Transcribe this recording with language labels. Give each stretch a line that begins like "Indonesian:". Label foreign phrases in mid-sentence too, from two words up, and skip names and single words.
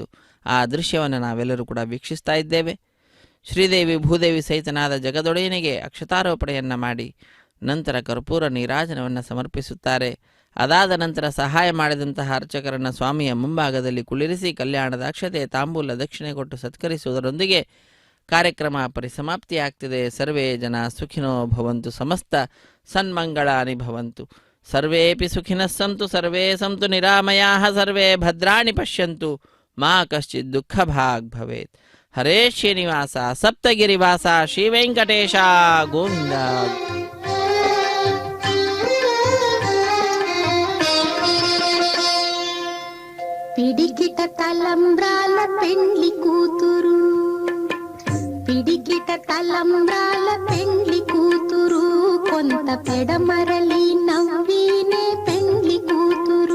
Kannada: ಆ ದೃಶ್ಯವನ್ನು ನಾವೆಲ್ಲರೂ ಕೂಡ ವೀಕ್ಷಿಸ್ತಾ ಇದ್ದೇವೆ. ಶ್ರೀದೇವಿ ಭೂದೇವಿ ಸಹಿತನಾದ ಜಗದೊಡೆಯನಿಗೆ ಅಕ್ಷತಾರೋಪಣೆಯನ್ನು ಮಾಡಿ ನಂತರ ಕರ್ಪೂರ ನೀರಾಜನವನ್ನು ಸಮರ್ಪಿಸುತ್ತಾರೆ. ಅದಾದ ನಂತರ ಸಹಾಯ ಮಾಡಿದಂತಹ ಅರ್ಚಕರನ್ನು ಸ್ವಾಮಿಯ ಮುಂಭಾಗದಲ್ಲಿ ಕುಳ್ಳಿರಿಸಿ ಕಲ್ಯಾಣದ ಅಕ್ಷತೆ ತಾಂಬೂಲ ದಕ್ಷಿಣೆ ಕೊಟ್ಟು ಸತ್ಕರಿಸುವುದರೊಂದಿಗೆ ಕಾರ್ಯಕ್ರಮ ಪರಿಸಮಾಪ್ತಿಯಾಗ್ತಿದೆ.
Sanskrit: ಸರ್ವೇ ಜನ ಸುಖಿನೋ ಭವಂತು, ಸಮಸ್ತ ಸನ್ಮಂಗಳಾನಿ ಭವಂತು, ಸರ್ವೇಪಿ ಸುಖಿನಃ ಸಂತು, ಸರ್ವೇ ಸಂತು ನಿರಾಮಯಾಃ, ಸರ್ವೇ ಭದ್ರಾಣಿ ಪಶ್ಯಂತು, ಮಾ ಕಶ್ಚಿತ್ ದುಃಖ ಭಾಗ್ ಭವೇತ್. ಹರೇ ಶ್ರೀನಿವಾಸ ಸಪ್ತಗಿರಿವಾಸ ಶ್ರೀ ವೆಂಕಟೇಶ ಗೋವಿಂದ.
Telugu: పిడికిట తలంబ్రాల పెండ్లి కూతురు, పిడికిట తలంబ్రాల పెండ్లి కూతురు, కొంత పెడమరలి నవ్వీనే పెండ్లి కూతురు.